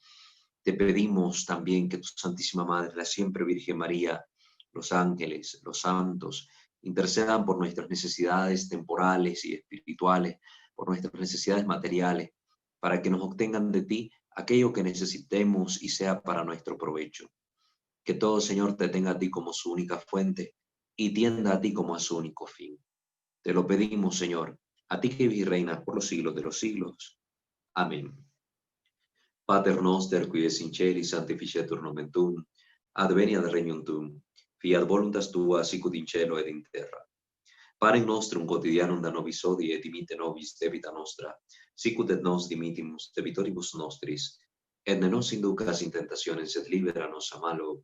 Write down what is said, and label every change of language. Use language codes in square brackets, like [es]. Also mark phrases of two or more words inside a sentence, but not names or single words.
[es] Te pedimos también que tu Santísima Madre, la siempre Virgen María, los ángeles, los santos, intercedan por nuestras necesidades temporales y espirituales, por nuestras necesidades materiales, para que nos obtengan de ti aquello que necesitemos y sea para nuestro provecho. Que todo, Señor, te tenga a ti como su única fuente y tienda a ti como a su único fin. Te lo pedimos, Señor, a ti que vives y reinas por los siglos de los siglos. Amén. [la] Pater noster, qui es in celis sanctificetur nomen tuum, adveniat regnum tuum, fiat voluntas tua sicut in cielo ed in terra. Panem nostrum quotidianum da nobis hodie et dimitte nobis debita nostra, sicut et nos dimittimus debitoribus nostris, et ne nos inducas in tentationem, sed libera nos a malo.